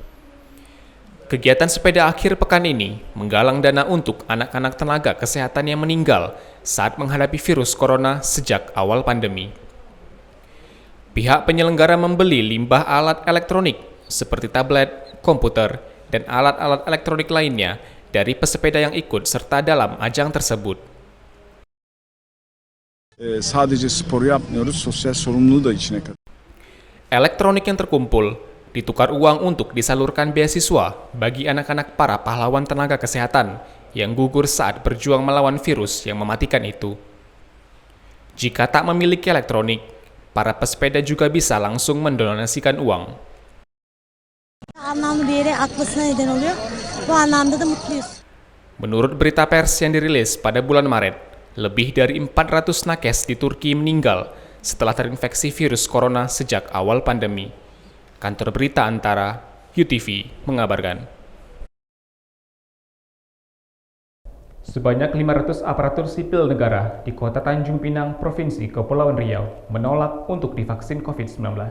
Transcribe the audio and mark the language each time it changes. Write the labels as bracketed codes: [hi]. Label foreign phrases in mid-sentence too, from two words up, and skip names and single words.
[id] Kegiatan sepeda akhir pekan ini menggalang dana untuk anak-anak tenaga kesehatan yang meninggal saat menghadapi virus corona sejak awal pandemi. Pihak penyelenggara membeli limbah alat elektronik seperti tablet, komputer, dan alat-alat elektronik lainnya dari pesepeda yang ikut serta dalam ajang tersebut. [tr] Sadece spor yapmıyoruz, sosyal sorumluluğu da içine katıyoruz. [id] Elektronik yang terkumpul ditukar uang untuk disalurkan beasiswa bagi anak-anak para pahlawan tenaga kesehatan yang gugur saat berjuang melawan virus yang mematikan itu. Jika tak memiliki elektronik, para pesepeda juga bisa langsung mendonasikan uang. [tr] Anlamlı bir yere atmasına neden oluyor. Bu anlamda da mutluyuz. [id] Menurut berita pers yang dirilis pada bulan Maret, lebih dari 400 nakes di Turki meninggal setelah terinfeksi virus corona sejak awal pandemi. Kantor berita Antara, UTV, mengabarkan. Sebanyak 500 aparatur sipil negara di Kota Tanjung Pinang, Provinsi Kepulauan Riau, menolak untuk divaksin COVID-19.